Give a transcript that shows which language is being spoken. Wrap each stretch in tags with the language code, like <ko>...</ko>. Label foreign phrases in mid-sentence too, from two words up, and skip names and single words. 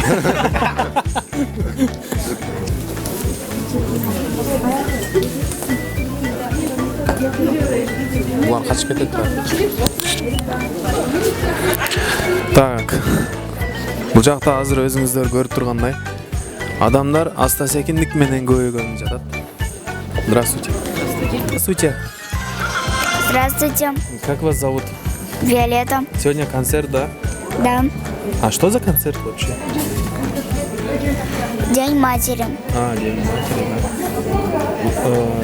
<ky>Булар качып кетет да. Так. Бул жакта азыр өзүңүздөр көрүп тургандай адамдар аста секиндик менен көбөйгөнүп жатат.</ky> <ru>Здравствуйте. Здравствуйте. Здравствуйте, Как вас зовут? Виолетта. Сегодня концерт, да? Да, А что за концерт вообще? День матери. День матери, да.</ru>